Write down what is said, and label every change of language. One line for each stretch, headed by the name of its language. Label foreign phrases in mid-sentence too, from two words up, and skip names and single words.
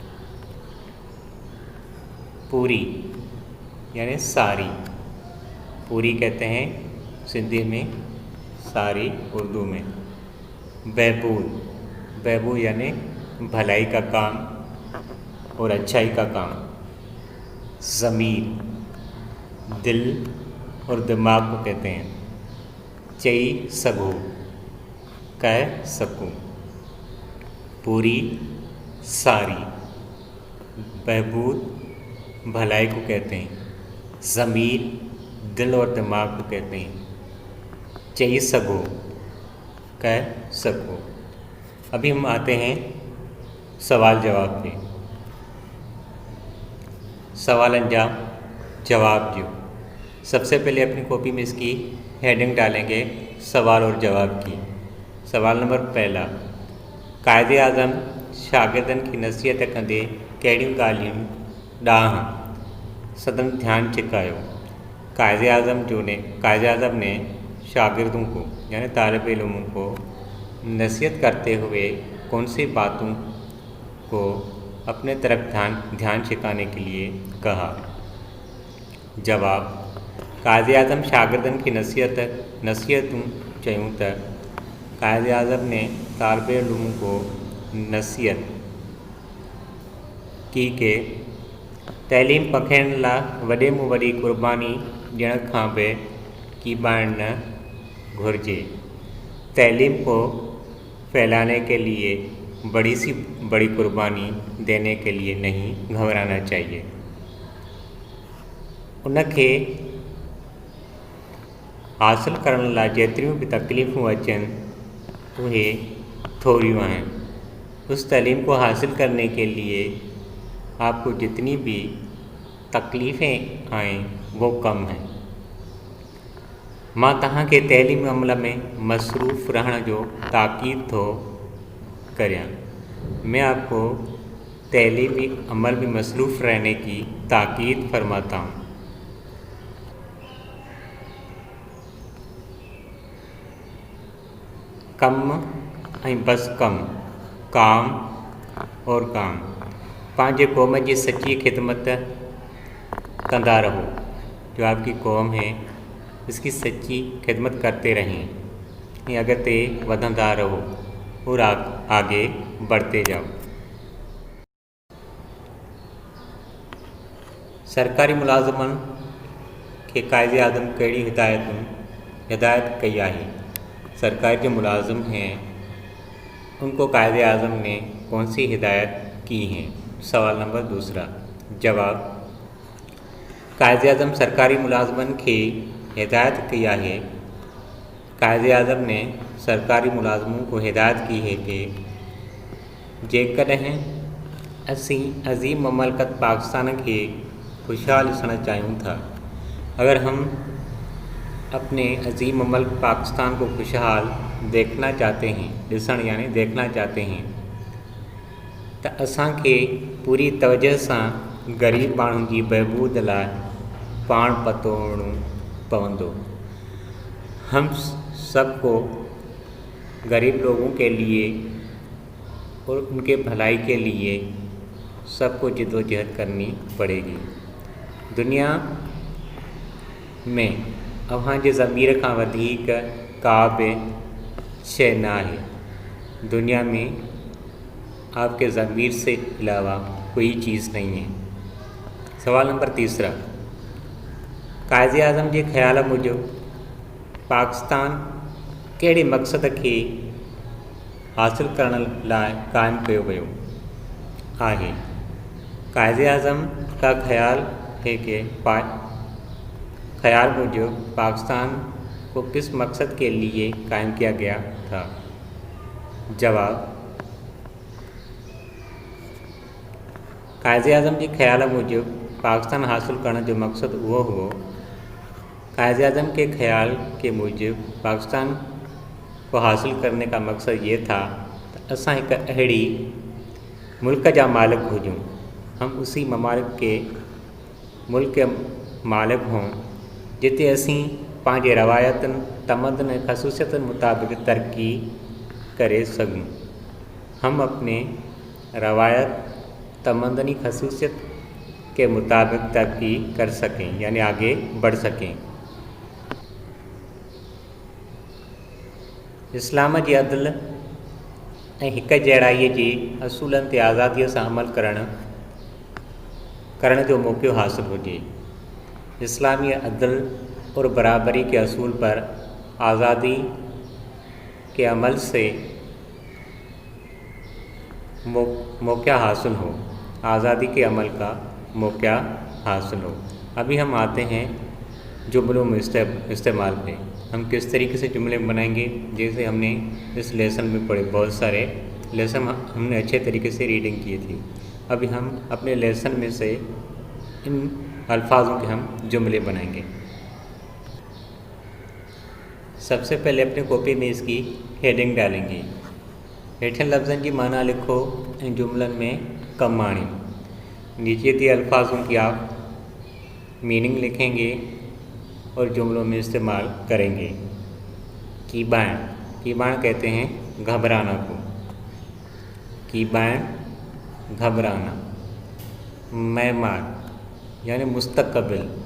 Urdu: پوری یعنی ساری، پوری کہتے ہیں سندھی میں، ساری اردو میں. بہبود، بہبود یعنی بھلائی کا کام اور اچھائی کا کام. ضمیر دل اور دماغ کو کہتے ہیں.
Sindhi: चई सघो
Urdu: کہہ سکوں. پوری ساری، بہبود بھلائی کو کہتے ہیں. ضمیر دل اور دماغ کو کہتے ہیں.
Sindhi: चई सघो
Urdu: کہہ سکو. ابھی ہم آتے ہیں سوال جواب پے.
Sindhi: सवाल अंजाम, जवाब जो।
Urdu: سب سے پہلے اپنی کاپی میں اس کی ہیڈنگ ڈالیں گے سوال اور جواب کی.
Sindhi: सवाल नंबर पहला, कायदे आज़म शागिर्दन की नसीहत कंदे कहिड़ियूं ॻाल्हियूं ॾांहुं सदन ध्यान छिकायो।
Urdu: قائد اعظم نے شاگردوں کو یعنی طالب علموں کو نصیحت کرتے ہوئے کون سی باتوں کو اپنے طرف دھیان چھکانے کے لیے کہا?
Sindhi: जवाब: कायदे आज़म शागिर्दन की नसीहतूं चयूं त
Urdu: قائد اعظم نے طالب علموں کو نصیحت کی کے
Sindhi: तइलीम पखिड़ण लाइ वॾे में वॾी क़ुर्बानी ॾियण खां बि कीॿाइण न घुरिजे।
Urdu: تعلیم کو پھیلانے کے لیے بڑی سی بڑی قربانی دینے کے لیے نہیں گھبرانا چاہیے.
Sindhi: उनखे हासिल करण लाइ जेतिरियूं बि तकलीफ़ूं अचनि उहे थोरियूं आहिनि।
Urdu: اس تعلیم کو حاصل کرنے کے لیے آپ کو جتنی بھی تکلیفیں آئیں وہ کم ہیں.
Sindhi: मां तव्हांखे तइलीमी अमल में मसरूफ़ रहण जो ताक़ीद थो करियां।
Urdu: میں آپ کو تعلیمی عمل میں مصروف رہنے کی تاکید فرماتا ہوں.
Sindhi: कम ऐं बस कम,
Urdu: کام اور کام.
Sindhi: पंहिंजे क़ौम जी सच्ची खिदमत कंदा रहो।
Urdu: جو آپ کی قوم ہے اس کی سچی خدمت کرتے رہیں.
Sindhi: अॻिते वधंदा रहो
Urdu: اور آگے بڑھتے جاؤ.
Sindhi: सरकारी मुलाज़िमन के कायदे आज़म कहिड़ी हिदायत कई आहे?
Urdu: سرکاری جو ملازم ہیں ان کو قائد اعظم نے کون سی ہدایت کی ہیں? سوال نمبر دوسرا.
Sindhi: जवाब: कायदे आज़म सरकारी मुलाज़िमन के हिदायत की आहे।
Urdu: قائد اعظم نے سرکاری ملازموں کو ہدایت کی ہے کہ
Sindhi: जेकॾहिं असीं अज़ीम ममलकत पाकिस्तान के खुशहाल ॾिसण चाहियूं था,
Urdu: اگر ہم اپنے عظیم مملک پاکستان کو خوشحال دیکھنا چاہتے ہیں، ॾिसण یعنی دیکھنا چاہتے ہیں,
Sindhi: त असांखे पूरी तवजह सां ग़रीब माण्हुनि जी बहबूद लाइ पाण पतो हुअणो पवंदो।
Urdu: ہم سب کو غریب لوگوں کے لیے اور ان کے بھلائی کے لیے سب کو جدوجہد کرنی پڑے گی.
Sindhi: दुनिया में अव्हांजे ज़मीर खां वधीक का बि शइ न आहे।
Urdu: دنیا میں آپ کے ضمیر سے علاوہ کوئی چیز نہیں ہے. سوال نمبر تیسرا.
Sindhi: कायदे आज़म के ख़्याल मुजब पाकिस्तान कहिड़े मक़सद के हासिल करण लाइ क़ाइमु कयो वियो आहे?
Urdu: قائد اعظم کا خیال ہے کہ خیال مجب پاکستان کو کس مقصد کے لیے قائم کیا گیا تھا?
Sindhi: जवाब: कायदे आज़म के ख्याल मुजब पाकिस्तान हासिल करण जो मकसद उहो हुओ।
Urdu: قائد اعظم کے خیال کے مجب پاکستان کو حاصل کرنے کا مقصد یہ تھا کہ
Sindhi: असां एक अहिड़ी मुल्क जा मालिक हुजूं,
Urdu: ہم اسی ممالک کے ملک کے مالک ہوں
Sindhi: जिते असीं पंहिंजे रवायतनि तमदन ऐं ख़सूसियतनि मुताबिक़ तरक्की करे सघूं।
Urdu: ہم اپنے روایت تمدنی خصوصیت کے مطابق ترقی کر سکیں یعنی آگے بڑھ سکیں.
Sindhi: इस्लाम जी अदल ऐं हिक जहिड़ाईअ जे असूलनि ते आज़ादीअ सां अमल करण जो मौक़ो हासिल हुजे।
Urdu: اسلامی عدل اور برابری کے اصول پر آزادی کے عمل سے موقع حاصل ہو، آزادی کے عمل کا موقع حاصل ہو. ابھی ہم آتے ہیں جملوں میں استعمال پے. ہم کس طریقے سے جملے بنائیں گے؟ جیسے ہم نے اس لیسن میں پڑھے، بہت سارے لیسن ہم نے اچھے طریقے سے ریڈنگ کی تھی. ابھی ہم اپنے لیسن میں سے ان الفاظوں کے ہم جملے بنائیں گے. سب سے پہلے اپنی کاپی میں اس کی ہیڈنگ ڈالیں گے.
Sindhi: हेठिन लफ्ज़नि जी माना लिखो ऐं जुमलनि में कमु आणियो।
Urdu: نیچے دیے الفاظوں کی آپ میننگ لکھیں گے اور جملوں میں استعمال کریں گے. کیبان، کیبان کہتے ہیں گھبرانا کو. کیبان گھبرانا. معمار یعنی مستقبل.